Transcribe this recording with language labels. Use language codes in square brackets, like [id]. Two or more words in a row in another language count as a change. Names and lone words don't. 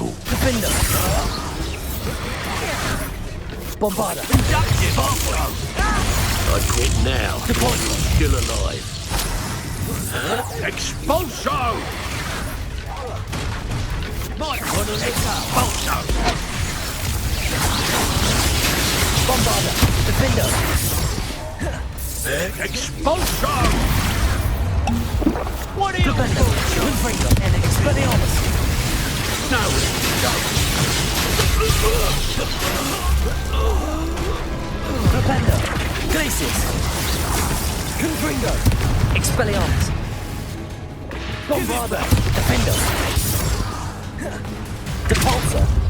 [en] Defender. Bombarda. I quit now. While you're still alive. Expulso! Might want to expulso. Bombarda. Defender. Expulso! What are you Defender. Confringo. Expelliarmus. No! Defender. Glacius. Confringo. Expelliarmus. Bombarda. Defender. Depulsor.